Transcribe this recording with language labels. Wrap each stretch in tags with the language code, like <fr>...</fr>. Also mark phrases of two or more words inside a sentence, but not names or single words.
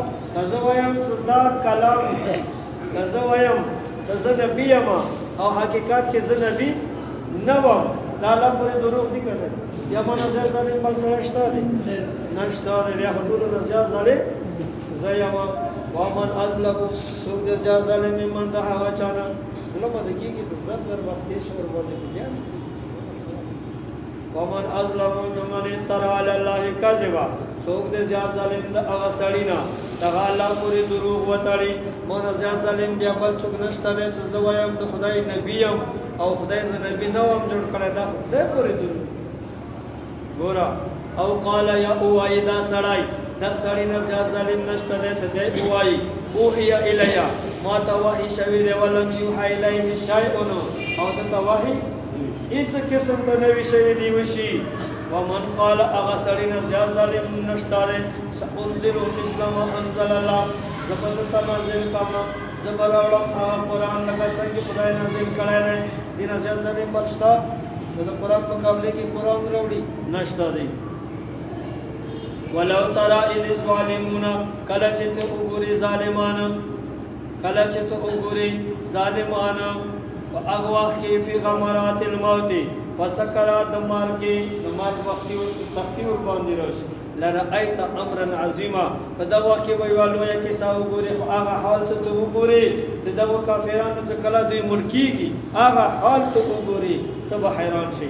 <ps>کزه وایم صدا کلام، کزه وایم زه نبی یم او حقیقت کې زه نبی نه وم، دا الله پورې دروغ دي کنه. یا ما نه زیات ظالم بل سره شته دي نشته دی، بیا خو ټولو نه زیات ظالم زه یم.</ps> <ar>ومن اظلم،</ar> <ps>څوک دی زیات ظالم ممن د هغه چا نه ظلم باندې کېږي چې زر زر بس تېز شو ورباندې بیا.</ps> <ar>ومن اظلم ممن افترى علی الله کذبا،</ar> <ps>څوک دی زیات ظالم د هغه سړي نه دغه الله پورې دروغ وتړي. ما نه زیات ظالم بیا بل څوک نشته دی چې زه وایم د خدای نبی یم او خدای زه نبی نه وم جوړ کړی، دا خدای پورې دروغ ګوره. او قال یا اوایي دا سړی، دا سړی نه زیات ظالم نشته دی چې دی اوایي</ps> <ar>اوحی الیا،</ar> <ps>ما ته وحی شوي دی،</ps> <ar>ولم یوحی الیه شیء،</ar> <ps>او دته وحی هېڅ قسم به نوي شوي دی وشي.</ps> <ar>ومن قال،</ar> <ps>هغه سړی نه زیات ظالم نشته دی،</ps> <ar>سأنزل مثل ما انزل الله،</ar> <ps>زه به درته نازل کړم، زه به راوړم هغه قرآن لکه څنګه خدای نازل کړی دی. دې نه زیات ظالم بل شته چې د قرآن مقابلې کې قرآن راوړي؟ نشته دی.</ps> <ar>ولو ترى اذ الظالمون،</ar> <ps>کله چې ته وګورې ظالمان، کله چې ته وګورې ظالمان په هغه وخت کې</ps> <ar>فی غمرات الموت،</ar> <ps>په سکرات د مرګ کې د مرګ وختي سختي ورباندې راشي.</ps> <ar>لرأیت امرا عظیما،</ar> <ps>په دغه وخت کې به یوه لویه کیسه وګورې، خو هغه حال څه ته وګورې د دغو کافرانو چې کله دوی مړ کېږي هغه حال ته وګورې ته به حیران شي.</ps>